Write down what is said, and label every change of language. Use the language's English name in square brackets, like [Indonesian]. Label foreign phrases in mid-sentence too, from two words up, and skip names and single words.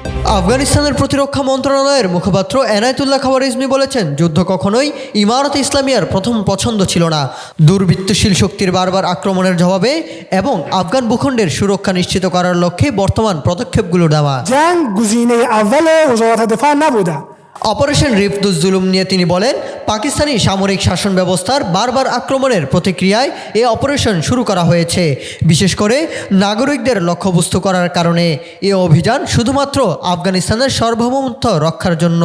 [Bangla] আফগানিস্তানের প্রতিরক্ষা মন্ত্রণালয়ের মুখপাত্র এনায়েতুল্লাহ খাওয়ারিজমি বলেছেন, যুদ্ধ কখনোই ইমারত ইসলামিয়ার প্রথম পছন্দ ছিল না। দুর্বৃত্তশীল শক্তির বারবার আক্রমণের জবাবে এবং আফগান ভূখণ্ডের সুরক্ষা নিশ্চিত করার লক্ষ্যে বর্তমান পদক্ষেপগুলো নেওয়া। [Persian] جنگ گزینه اول وزارت دفاع نبوده. [Bangla] অপারেশন রিফদুজ জুলুম নিয়ে তিনি বলেন, পাকিস্তানি সামরিক শাসন ব্যবস্থার বারবার আক্রমণের প্রতিক্রিয়ায় এ অপারেশন শুরু করা হয়েছে, বিশেষ করে নাগরিকদের লক্ষ্যবস্তু করার কারণে। এ অভিযান শুধুমাত্র আফগানিস্তানের সার্বভৌমত্ব রক্ষার জন্য।